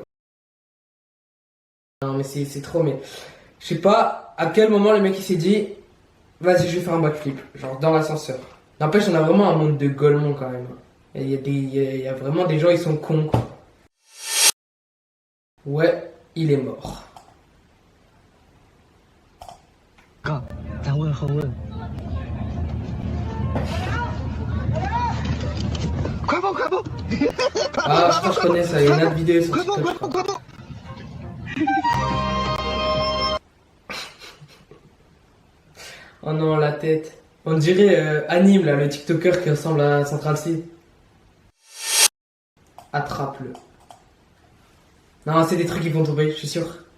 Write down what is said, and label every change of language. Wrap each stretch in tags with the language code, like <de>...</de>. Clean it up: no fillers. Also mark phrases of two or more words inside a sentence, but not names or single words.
<fr>Non, mais c'est trop, mais. Je sais pas à quel moment le mec il s'est dit, vas-y, je vais faire un backflip, genre dans l'ascenseur. N'empêche, on a vraiment un monde de golemons quand même. Il y a vraiment des gens, ils sont cons, quoi. Ouais, il est mort.</fr> <zh>哥，咱问后问。快跑，快跑！</zh> <fr>Ah, je crois que je connais ça, il y a une autre vidéo sur</fr> <zh>快跑，</zh> <fr>TikTok.</fr> <zh>快跑，快跑！</zh> <fr>Oh non, la tête. On dirait Anime, là, le TikToker qui ressemble à Central C. Attrape-le. Non, c'est des trucs qui vont tomber, je suis sûr.</fr>